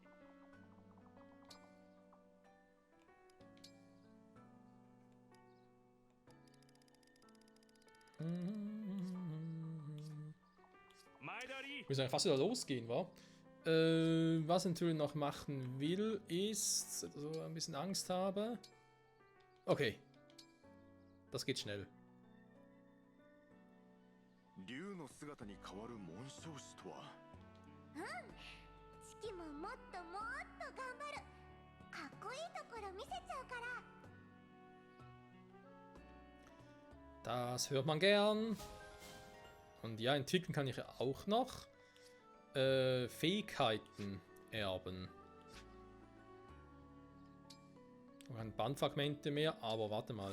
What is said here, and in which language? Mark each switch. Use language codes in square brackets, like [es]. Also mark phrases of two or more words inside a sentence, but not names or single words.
[de] Ich muss eigentlich fast wieder losgehen, wa? Was ich natürlich noch machen will, ist, so ein bisschen Angst habe. Okay. Das geht schnell. [ja] 竜の姿に変わる紋章師とは。チキももっともっと頑張る。かっこいいところ見せちゃうから。 [de] Das hört man gern. Und ja, entwickeln kann ich ja auch noch. Fähigkeiten erben. Keine Bandfragmente mehr, aber warte mal.